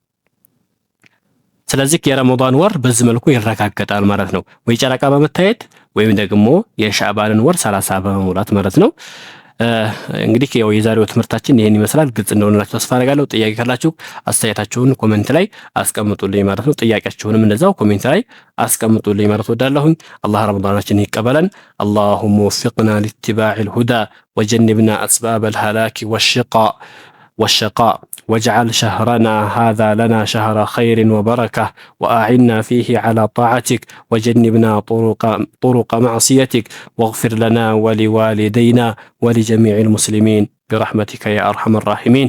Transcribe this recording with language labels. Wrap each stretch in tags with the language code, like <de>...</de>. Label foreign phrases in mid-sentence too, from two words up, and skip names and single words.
<am>ስለዚህ የረመዳን ወር በዚህ መልኩ ይረጋገጣል ማለት ነው። ወይ ጨረቃ በመታየት ወይም ደግሞ የሸዕባንን ወር 30 በመሙላት ማለት ነው። እንግዲህ ያው የዛሬው ትምህርታችን ይሄን ይመስላል። ግልጽ እንደሆነላችሁ ተስፋ አደርጋለሁ። ጥያቄ ካላችሁ አስተያየታችሁን ኮሜንት ላይ አስቀምጡልኝ ማለት ነው። ጥያቄያችሁንም እንደዛው ኮሜንት ላይ አስቀምጡልኝ ማለት ወዳለሁኝ። አላህ ረመዳናችንን ይቀበለን።</am> <ar>اللهم وفقنا لاتباع الهدى وجنبنا أسباب الهلاك والشقاء واجعل شهرنا هذا لنا شهر خير وبركة وأعنا فيه على طاعتك وجنبنا طرق معصيتك واغفر لنا ولوالدينا ولجميع المسلمين برحمتك يا أرحم الراحمين.</ar>